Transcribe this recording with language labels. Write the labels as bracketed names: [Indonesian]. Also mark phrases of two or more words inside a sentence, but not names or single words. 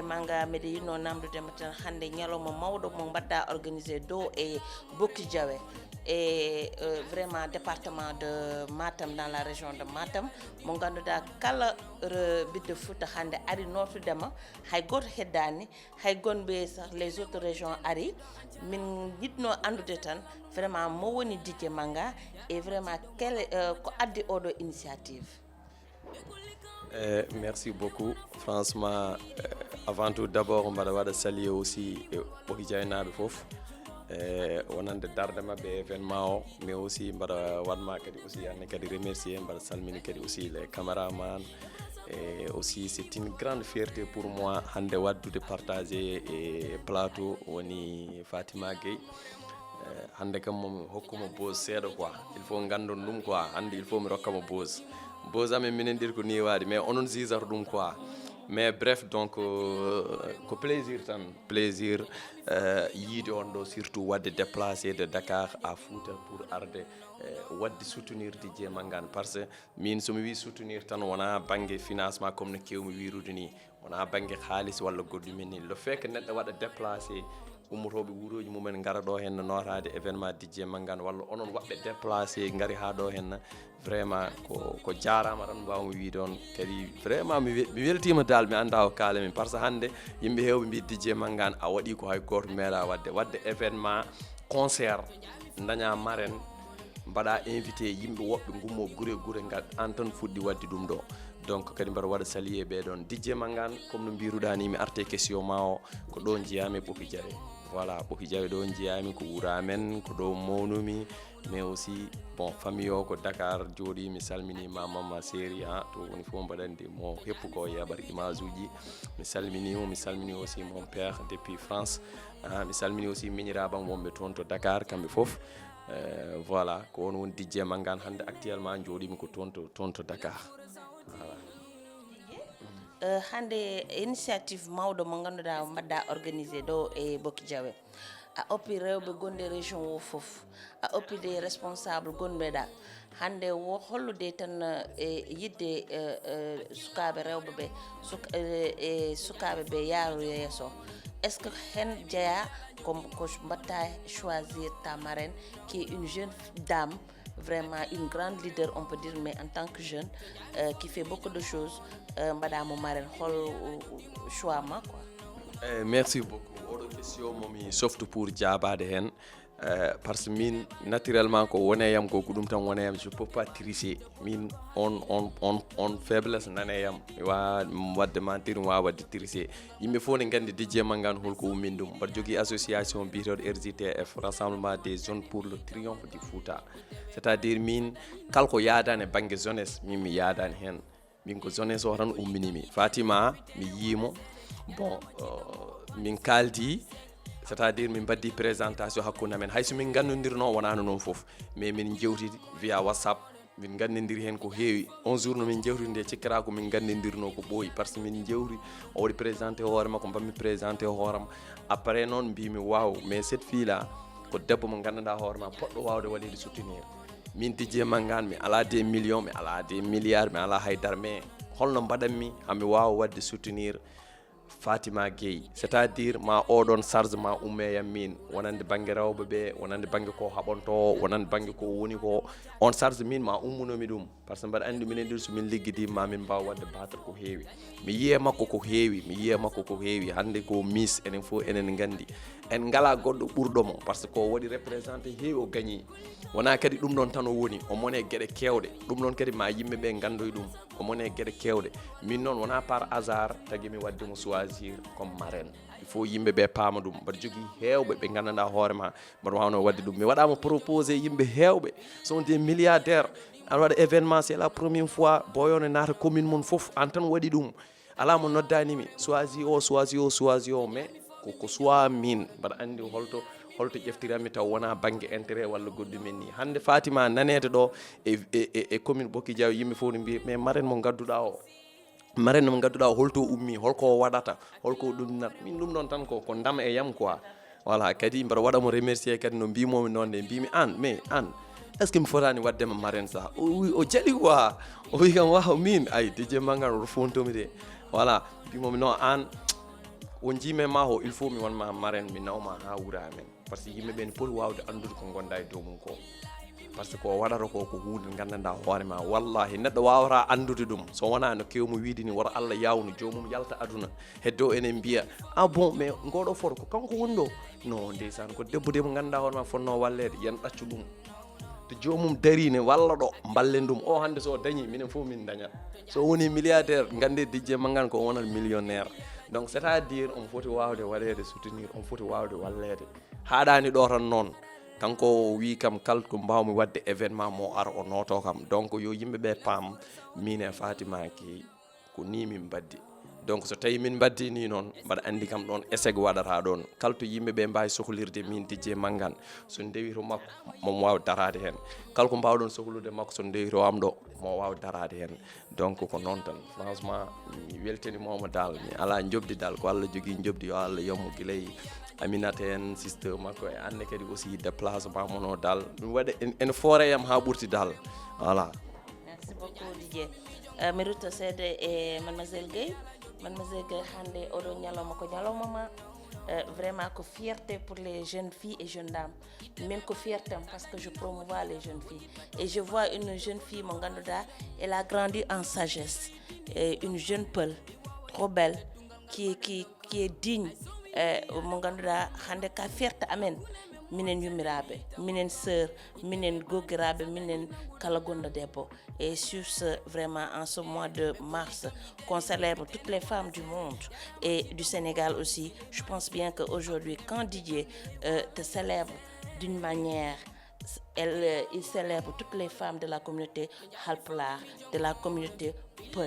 [Fula] Manga mbeɗa yinno namdudema tan hande ñalawma mawɗo mo mbaɗɗa organisé dow e Bokki Diawé [French] et vraiment département de Matam dans la région de Matam [Fula] mo ganduɗa kala ɓiɗɗo Fouta hande ari notudema hay goto heddani hay gonɓe [French] les autres régions [Fula] ari min yiɗno andude tan vraiment mo woni DJ Manga [French] et vraiment [Fula] ko addi oɗo initiative. [French] Merci beaucoup. Franchement, avant tout, d'abord, on va saluer aussi Bokki Diawé [Fula] naɓe fof. Wonande darde mabɓe événement o [French] mais aussi [Fula] mbaɗa waɗma kadi aussi anne kadi remercier mbaɗa salmini kadi [French] aussi les caméramans et aussi c'est une grande fierté pour moi [Fula] hande waddude partager et plateau woni Fatima Gueye hande kam momi hokkuma pose seeɗa quoi [French] il faut [Fula] gandon ɗum quoi hande [French] il faut [Fula] mi rokkamo pose amen minen ɗir ko ni waɗi mais onon jisata ɗum quoi [French] mais bref [Fula] donc ko plaisir tan plaisir yiide on ɗo surtout wadde [French] déplacé de Dakar à Fouta pour [Fula] arde wadde soutenir DJ Mangane [French] parce que [Fula] min somi wi soutenir tan wona banggue financement comme no kewmi wirude ni wona banggue haalis walla goɗɗumen ni [French] le fait que [Fula] neɗɗo waɗa déplacé ummotoɓe wuroji mumen gara ɗo henna notade événement DJ Mangane walla onon waɓɓe déplacé gari ha ɗo henna vraiment ko jarama tan mbawmi wi ɗon kadi vraiment mi weltima dal mi anda o kaala min [French] par ce que [Fula] hande yimɓe hewɓe mbi DJ Mangane a waɗi ko hay goto meeɗa wadde [French] événement concert [Fula] daña marraine mbaɗa invité yimɓe woɓɓe gummo gure ngal an tan fuɗɗi wadde ɗum ɗo donc kadi mbaɗa waɗa saluer ɓeɗon DJ Mangane comme no mbiruɗa ni mi arte question ma o ko ɗo jiyami Bokki Diawé voilà Bokki Diawé ɗo jiyami ko wura men ko ɗo mawnumi [French] mais aussi bon famille [Fula] o ko Dakar jooɗi mi salmini mama séri to woni fof mbaɗandi mo heppu ko yaɓar image uji mi salminimo mi salmini [French] aussi mon père depuis France [Fula] mi salmini aussi miñiraɓam wonɓe toon to Dakar kamɓe fof voilà ko on woni DJ Mangane hande actuellement jooɗimi ko toon to Dakar voilà. Hande initiative mawɗo mo ganduɗa mbaɗɗa organisé ɗo e Bokki Diawé a oppi rewɓe gonɗe région o foof a oppi [French] des responsable [Fula] gonɓeɗa hande wo hollude tan e yidde sukaɓe rewɓe ɓe e sukaɓe ɓe yaaru yeeso [French] est ce que [Fula] hen jeeya ko mbatta choisir ta marraine [French] qui est une jeune dame vraiment une grande leader on peut dire mais en tant que jeune qui fait beaucoup de choses [Fula] mbaɗamo marraine hol choix ma quoi. Merci beaucoup oɗo question momi softu pour jabade hen parce que min naturellement ko woneyam ko ɗum tan woneyam [French] je peux pas tricher [Fula] min on faiblesse naneyam wa wadde mentir wa wadde tricher yimɓe fof ne gandi DJ Mangane holko ummin ɗum mbaɗa jogui association biteɗo RJTF [French] rassemblement des jeunes pour le triomphe du Fouta c'est à dire [Fula] min kalko yadani banggue jeunesse min mi yadani hen min ko jeunesse o tan umminimi Fatima mi yimo bon min kaldi [French] c'est à dire [Fula] min baddi présentation hakkunde men hayso min gannodirno wonano non fof mais min jewti [French] via WhatsApp [Fula] min gandidiri hen ko heewi on jour no min jewtide cikkata ko min gandidirno ko ɓooyi [French] par ce que [Fula] min jewri o waɗi présenté hoore makko mbammi présenté hooram après noon mbimi waw [French] mais cette fille là [Fula] ko debbo mo gandanɗa hoore ma poɗɗo wawde waɗede soutenir min Dj Mangane mi ala [French] des millions [Fula] mi ala [French] des milliards [Fula] mi ala haydara mais holno mbaɗanmi hami wawa wadde soutenir Fatima Gueye [French] c'est à dire [Fula] ma oɗon charge ma ummeyam min wonande banggue rewɓe ɓe wonande banggue ko haɓonto wonande banggue ko woni ko on charge min ma ummunomi ɗum [French] par ce que [Fula] mbaɗa andi minen ɗir somin ligguidima ma min mbawa wadde batal ko heewi mi yiye makko ko heewi hande ko miss enen fof enen gandi en ngala goɗɗo ɓurɗomo [French] par ce que [Fula] ko waɗi représenté heewi o gagni wona kadi ɗum ɗon tan o woni o mone gueɗe kewɗe ɗum ɗon kadi ma yimɓeɓe gandoy ɗum o mone gueɗe kewɗe min noon wona [French] par hasard [Fula] tagui mi waddimo choisir [French] comme marraine il faut [Fula] yimɓeɓe paama ɗum mbaɗa jogui hewɓe ɓe gandanɗa hoorema mbaɗa wawno wadde ɗum mi waɗama proposé yimɓe hewɓe [French] sont des milliardaires [Fula] aɗa waɗa événement [French] c'est la première fois [Fula] boyone naata commune mum foof an tan waɗi ɗum ala mo noddanimi choisi o mais ko soit min mbaɗa andi holto ƴeftiranmi taw wona banggue intérêt walla goɗɗumen ni hande Fatima nanede ɗo e commune Bokki Diaw yimɓe fof ne mbi mais marraine mo gadduɗa o holto ummi holko waɗata holko ɗumnat min ɗum ɗon tan ko ndam e yam [French] quoi voilà [Fula] kadi mbaɗa waɗamo remercier kadi no mbimomi noon de mbimi an [French] est ce que [Fula] mi fotani waddema marraine sa o jaɗi quoi o wi kam waw min ay Dj Mangane oto fontomi de voilà mbimomi non an o jiime ma o [French] il faut [Fula] mi wonma marraine mi nawma ha wuura amen [French] par ce [Fula] que yimɓeɓe ne poti wawde andude ko gonda e dow mum ko [French] par ce que [Fula] ko waɗata ko hunde gandanɗa hoorema wallahi neɗɗo wawata andude ɗum so wona no kewmo wiide ni woto Allah yawnu jomum yalta aduna heddo enen mbiya bon mais ngoɗo foto ko kanko woni ɗo non ndeysan ko debbo de mo gandanɗa hoorema fonno wallede yen ɗaccu ɗum to jomum darine walla ɗo ballen ɗum o hande so dañi minen fof min dañat so woni milliardaire gande Dj Mangane ko wonat millionnaire [French] donc c'est à dire [Fula] on foti wawde waɗede soutenir on foti wawde wallede haɗani ɗo tan noon kanko wi kam kala ko mbawmi wadde événement mo ara o noto kam donc yo yimɓeɓe paam min e Fatima Gueye ko ni min baddi donc so tawi min baddi ni noon mbaɗa andi kam ɗon échec waɗata ɗon kala to yimɓeɓe mbawi sohlirde min Dj Mangane so ndewi to makko momo wawi darade hen kala ko mbawɗon sohlude makko so ndewi to am ɗo mo wawi darade hen donc ko noon tan franchement mi weltanimomo dal mi ala jobdi dal ko Allah jogui jobdi yo Allah yommo guilay Aminata en sister makko e anne kadi [French] aussi déplacement [Fula] mono dal mi waɗa ene fooreyam ha ɓurti dal voilà. [French] Merci beaucoup Dj. [Fula] Mi rutta seede e Mademoiselle Gueye hande oɗo ñalawma ko ñalawmama [French] vraiment ko fierté pour les jeunes filles et jeunes dames [Fula] min ko [French] fierté parce que je promouvois les jeunes filles et je vois une jeune fille [Fula] mo ganduɗa [French] elle a grandi en sagesse et une jeune peul trop belle qui est digne [Fula] mo ganduɗa hande ka fierté amen minen yummiraɓe minen sœur minen goggiraɓe minen kala gonɗo debbo [French] et sur ce vraiment en ce mois de mars qu'on célèbre toutes les femmes du monde et du Sénégal aussi je pense bien qu'aujourd'hui quand Dj te célèbre d'une manière il célèbre toutes les femmes de la communauté Halpulaar, de la communauté Peul.